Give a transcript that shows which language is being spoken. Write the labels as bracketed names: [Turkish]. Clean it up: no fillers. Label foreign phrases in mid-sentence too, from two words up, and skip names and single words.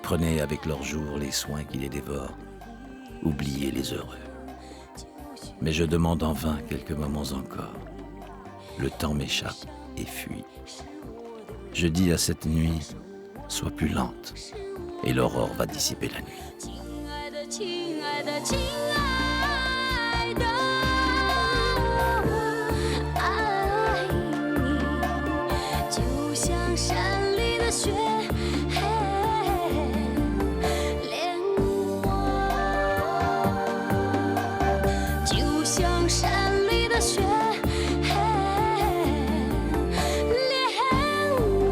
[French] Prenez avec leur jour les soins qui les dévorent. Oubliez les heureux. Mais je demande en vain quelques moments encore. Le temps m'échappe et fuit. Je dis à cette nuit, sois plus lente, et l'aurore va dissiper la nuit. [Chinese] 亲爱的，亲爱的，亲爱的，爱你，就像山里的雪，恋我，就像山里的雪，恋